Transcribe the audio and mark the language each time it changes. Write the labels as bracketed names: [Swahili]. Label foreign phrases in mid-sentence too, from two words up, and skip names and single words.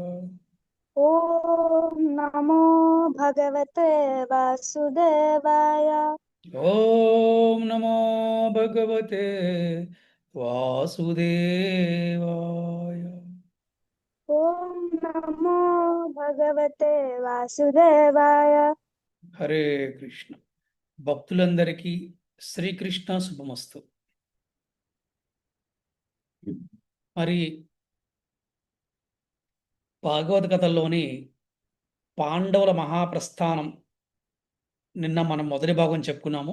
[Sanskrit] ॐ नमो भगवते वासुदेवाय। ॐ नमो भगवते वासुदेवाय। ॐ नमो भगवते वासुदेवाय। हरे कृष्ण। [Telugu] భక్తులందరికీ శ్రీకృష్ణ శుభమస్తు. మరి భాగవత కథల్లోని పాండవుల మహాప్రస్థానం నిన్న మనం మొదటి భాగం చెప్పుకున్నాము.